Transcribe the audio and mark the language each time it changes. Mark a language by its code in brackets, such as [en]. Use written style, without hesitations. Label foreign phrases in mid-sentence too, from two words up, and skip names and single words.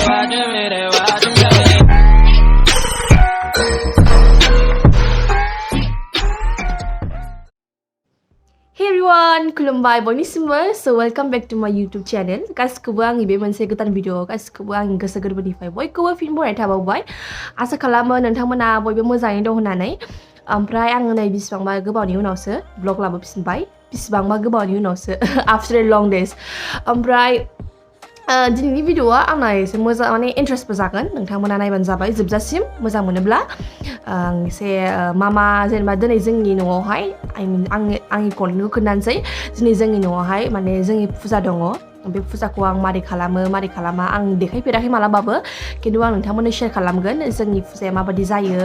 [en] Hey everyone, [brx] kulumbai boinisimbw. [en] So welcome back to my YouTube channel. [brx] Gasibw आंनि बे मोनसे गोदान भिडिअ गासिखौबो आंनि गोसो गोरबोनिफ्राय बयखौबो फिन बरायनाय थाबावबाय। आसा खालामो नोंथांमोना बयबो मोजाङै दं होननानै। ओमफ्राय आङो नै बिसिबांबा गोबावनि उनावसो ब्लग लाबोफिनबाय। बिसिबांबा गोबावनि उनावसो [en] after a long days. [brx] ओमफ्राय दिनैनि भिडिअआ आंना एसे मोजां माने इन्ट्रेस्टबो जागोन। नोंथांमोना नायबानो जाबाय जोबजासिम मोजां मोनोब्ला। आं एसे मा जेनेबा दिनै जोंनि न'आवहाय आंनि कन्टेन्टखौ खोन्थानोसै। दिनै जोंनि न'आवहाय माने जोंनि फुजा दङ। बे फुजाखौ आं मारै खालामो मारै खालामा आं देखायफेराखै मालाबाबो, खिन्थु आं नोंथांमोननो शेयार खालामगोन जोंनि फुजाया माबायदि जायो।